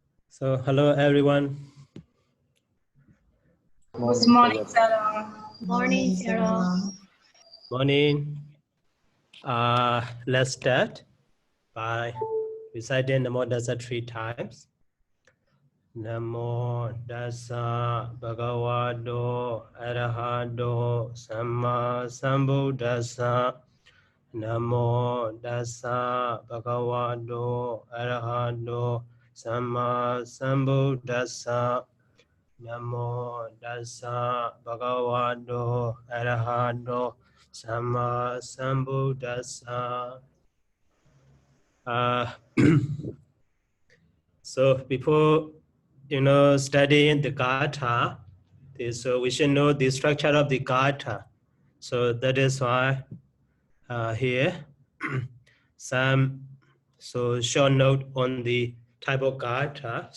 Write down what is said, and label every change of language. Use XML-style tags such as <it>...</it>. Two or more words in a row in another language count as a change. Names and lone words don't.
<en>So, hello everyone. Good morning, Sarah. Morning, Sarah. Morning. Let's start by reciting Namo Dasa 3 times.</en> <pi>Namo Dasa Bhagavato Arahato Samma Sambuddhassa. Namo Dasa Bhagavato Arahato Samma Sambuddhassa. Namo Dasa Bhagavato Arahato Samma Sambuddhassa.</pi> <en>So before studying the Gāthā, so we should know the structure of the Gāthā. So that is why here some short note on the type of Gāthā.</en>